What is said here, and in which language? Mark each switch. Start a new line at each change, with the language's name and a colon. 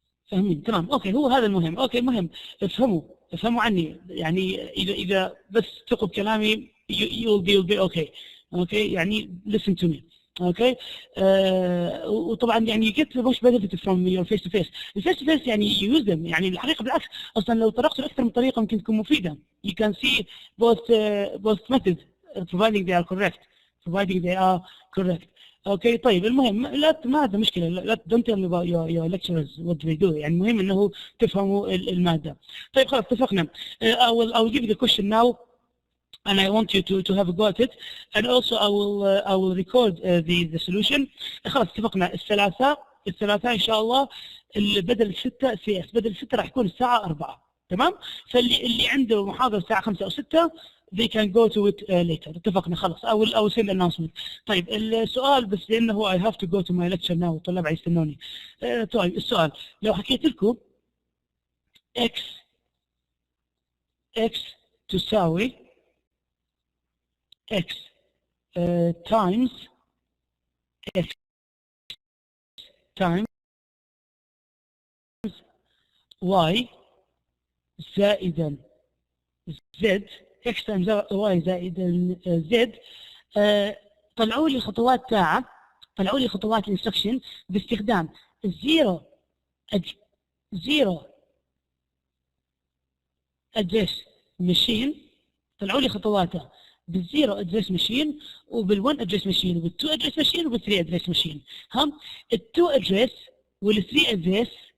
Arabic: فاهمين تمام اوكي. هو هذا المهم. اوكي المهم افهموا عني يعني، اذا بس تثقوا بكلامي
English: you'll be okay.
Arabic: اوكي يعني
English: listen to me.
Arabic: اوكي وطبعا يعني
English: get the most benefit from your face to face.
Arabic: الفيس تو فيس يعني
English: use them
Arabic: يعني الحقيقه بالعكس، اصلا لو طرقتوا لاكثر من طريقه ممكن تكون مفيده.
English: you can see both methods providing they are correct.
Arabic: اوكي طيب المهم لا ما هذا مشكله، لا
English: don't tell me about your lecturers what they do،
Arabic: يعني المهم انه تفهموا الماده. طيب خلاص اتفقنا.
English: I will give you the question now and I want you to have a go at it, and also I will record the solution.
Arabic: خلاص اتفقنا. الثلاثاء ان شاء الله بدل 6 CS، بدل 6 راح يكون الساعه 4 تمام. فاللي عنده محاضره الساعه 5 او 6
English: they can go to it later.
Arabic: اتفقنا خلاص.
English: I will send announcement.
Arabic: طيب السؤال بس لانه
English: I have to go to my lecture now
Arabic: والطلاب يستنوني. طيب السؤال لو حكيت لكم x تساوي x times x times y زائدا z، x times y زائدا z. طلعوا لي خطوات ساعة، طلعوا لي خطوات الانستركشن باستخدام الزيرو ادريس ماشين. طلعوا لي خطواتها بالزيرو ادريس ماشين وبال1 ادريس ماشين وبال2 ادريس ماشين وبال3 ادريس ماشين. هم ال2 ادريس وال3 ادريس